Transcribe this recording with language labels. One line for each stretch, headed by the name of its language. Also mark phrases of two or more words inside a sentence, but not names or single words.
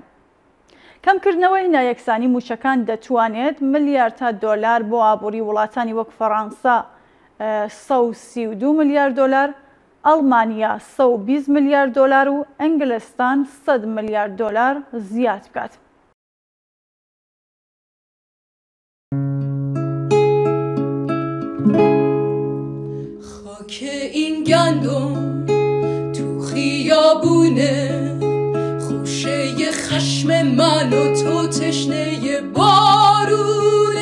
Central Kurdish: کەمکردنەوەی نایەکسانی موچەکان دەتوانێت ملیار تا دۆلار بۆ ئابووری وڵاتانی وەک فەڕەنسا 132 ملیار دۆلار، ئەڵمانیا 120 ملیار دۆلار و ئەنگلستان 100 ملیار دۆلار زیاد بکات.
Persian: خاک این گندم تو خیابونه، خوشه خشم من و تو تشنه بارونه.